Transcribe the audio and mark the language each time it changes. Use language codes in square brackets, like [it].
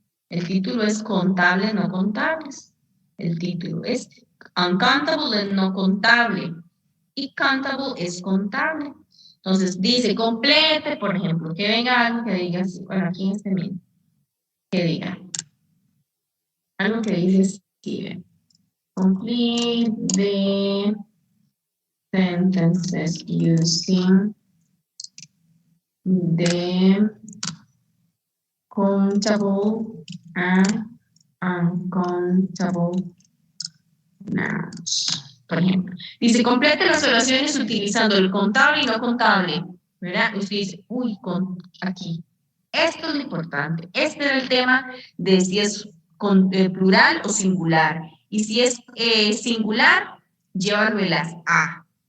[es] El título es contables, no contables. El título es uncountable, es no contable. Y countable es contable. Entonces dice complete, por ejemplo, que venga algo que diga así, bueno, aquí en este mismo, que diga algo que dice Steven. [en] Complete the sentences using the countable and uncountable nouns. [es] Por ejemplo, dice complete las oraciones utilizando el contable y no contable. ¿Verdad? Usted dice, aquí. Esto es lo importante. Este era el tema de si es plural o singular. Y si es singular, llévalo en las A.